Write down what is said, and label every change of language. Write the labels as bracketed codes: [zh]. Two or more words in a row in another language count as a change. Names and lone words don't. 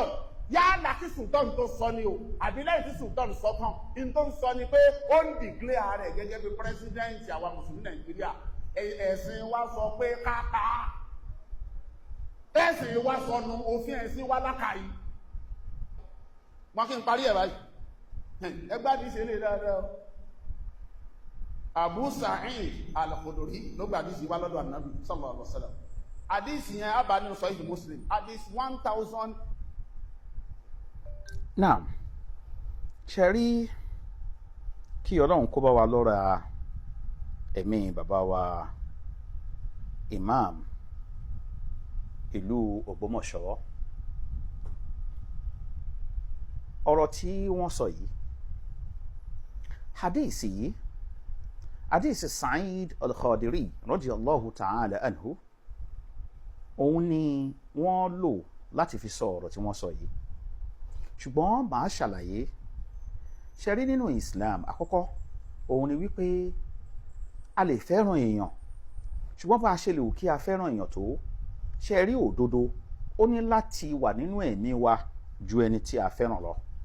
[yo] Yálà kí Sultan tó sọ ni o àbí lẹ́yìn tí Sultan sọ tán in tó ń sọ ni pé ó ń dìklẹ́ ààrẹ gẹ́gẹ́ bí pírẹsidẹ́ǹtì àwa mùsùlùmí Nàìjíríà. Ẹ̀sìn wa sọ pé kápá ẹ̀sìn wa sọnù òfin ẹ̀sìn wa lákàáyí. Wọ́n kí n parí ẹ̀ báyìí ẹgbẹ́ àdìsí ilé dáadáa. Abu Sa'id al-Khudri ló gba àdìsí wa lọ́dọ̀ Ànábì [ar] صلى الله عليه وسلم. [yo] Àdìsí yẹn á bá nínú Sahih Muslim àdìs 1000. Náà ṣe rí kí Ọlọ́run kó bá wa lọ́ra ẹ̀mí bàbá wa Imam ìlú Ògbómọ̀ṣọ́. Ọ̀rọ̀ tí wọ́n sọ yìí, hadisi Sa'id al-Khudri [ar] رضي الله تعالى عنه, [yo] òun ni wọ́n lò láti fi sọ ọ̀rọ̀ tí wọ́n sọ yìí. Ṣùgbọ́n màá ṣàlàyé ṣe rí nínú Islam. Àkọ́kọ́ òun ni wípé a lè fẹ́ràn èèyàn, ṣùgbọ́n bá a ṣe lè wù kí a fẹ́ràn èèyàn tó, ṣe rí òdodo ó ní láti wà nínú ẹ̀mí wa ju ẹni tí a fẹ́ràn lọ.